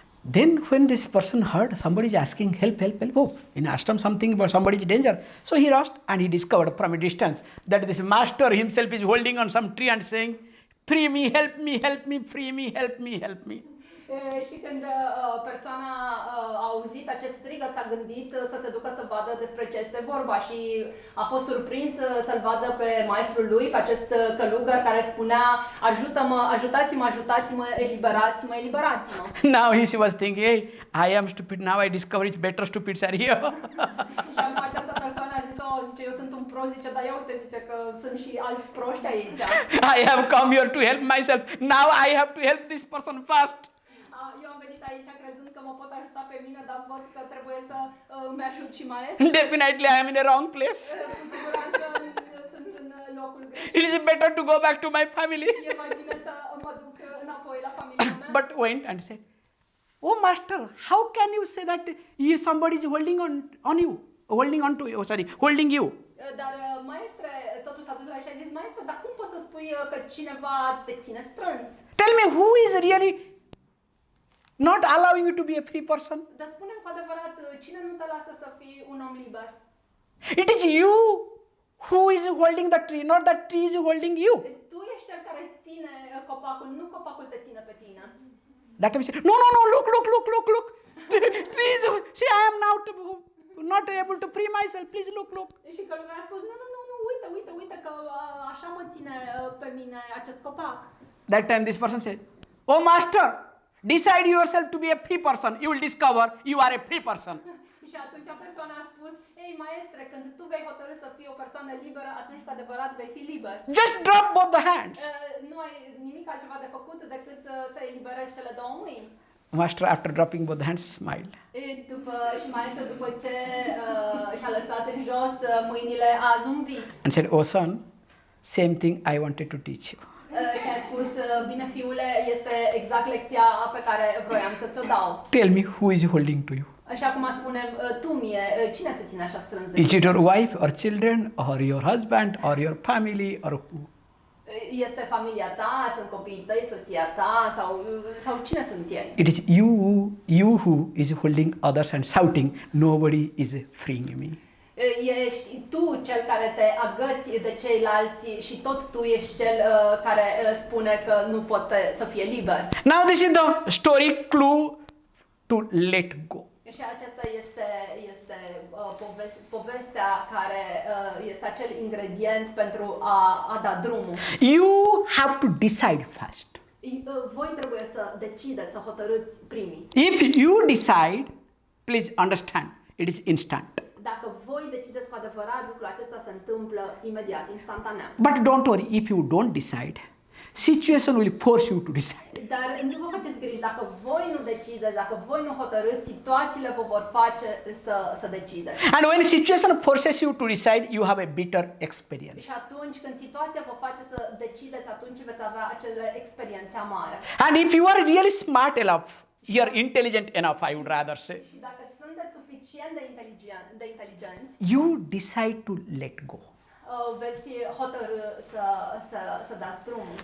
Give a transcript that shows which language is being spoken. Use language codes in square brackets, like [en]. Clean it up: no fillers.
[en] Then when this person heard somebody is asking help, help, help, oh, in ashram something about somebody is danger. So he rushed and he discovered from a distance that this master himself is holding on some tree and saying, free me, help me, help me, free me, help me, help me. [ro] Și când persoana a auzit acest strigăt, s-a gândit să se ducă să vadă despre ce este vorba și a fost surprins să-l vadă pe maestrul lui, pe acest călugăr care spunea, ajută-mă, ajutați-mă, ajutați-mă, eliberați-mă, eliberați-mă. [en] Now he was thinking, hey, I am stupid, now I discover it's better stupids are here. [ro] Și acum această persoană a zis, zice, eu sunt un prost, zice, dar ia uite, zice că sunt și alți proști aici. [en] I have come here to help myself, now I have to help this person first. [ro] Eu am venit aici crezând că mă pot ajuta pe mine, dar văd că trebuie să îmi ajut și maestru. [en] Definitely I am in a wrong place. [ro] Cu siguranță sunt în locul greșit. [en] It is better to go back to my family. [ro] E mai bine să mă duc înapoi la familia mea. [en] But went and said, oh master, how can you say that somebody is holding on you, holding on to you, holding you? [ro] Dar maestre, totul s-a dus la și a zis, maestre, dar cum poți să spui că cineva te ține strâns? [en] Tell me who is really not allowing you to be a free person. [ro] Dar spune cu adevărat, cine nu te lasă să fii un om liber? [en] It is you who is holding the tree, not the tree is holding you. [ro] Tu ești cel care ține copacul, nu copacul te ține pe tine. [en] That time he said, no, look. Tree is, see, I am now not able to free myself. Please look. [ro] Și călugărul a spus, nu, uite că așa mă ține pe mine acest copac. [en] That time this person said, oh master, decide yourself to be a free person. You will discover you are a free person. [ro] Și atunci persoana a spus, ei maestre, când tu vei hotărâ să fii o persoană liberă, atunci cu adevărat vei fi liber. [en] Just drop both the hands. [ro] Nu ai nimic altceva de făcut decât să eliberezi cele două mâini. [en] Master, after dropping both the hands, smiled. [ro] Și maestru, după ce și-a lăsat în jos mâinile, a zâmbit. [en] And said, oh son, same thing I wanted to teach you. [ro] Și a spus, bine fiule, este exact lecția pe care vroiam să ți-o dau. [en] Tell me who is holding to you. [ro] Și acum spunem, tu mie, cine se ține așa strâns de [en] Is [ro] tine? [en] it your wife or children or your husband or your family or who? [ro] Este familia ta, sunt copiii tăi, soția ta sau cine sunt ei? [en] It is you who is holding others and shouting, nobody is freeing me. [ro] Ești tu cel care te agăți de ceilalți și tot tu ești cel care spune că nu poate să fie liber. [en] Now this is the story clue to let go. [ro] Și aceasta este povestea care este acel ingredient pentru a da drumul. [en] You have to decide first. [ro] Voi trebuie să decideți, să hotărâți primii. [en] If you decide, please understand, it is instant. [ro] Dacă voi decideți cu adevărat, lucrul acesta se întâmplă imediat, instantaneu. [en] But don't worry, if you don't decide, situation will force you to decide. [ro] Dar nu vă faceți griji, dacă voi nu decideți, dacă voi nu hotărâți, situațiile vă vor face să decideți. [en] And when situation forces you to decide, you have a bitter experience. [ro] Și atunci când situația vă face să decideți, atunci veți avea acele experiențe amare. [en] And if you are really smart enough, you are intelligent enough, I would rather say, [ro] Și dacă sunteți suficient de inteligenți, [en] you decide to let go. [ro] Veți hotărâ să dați drumul.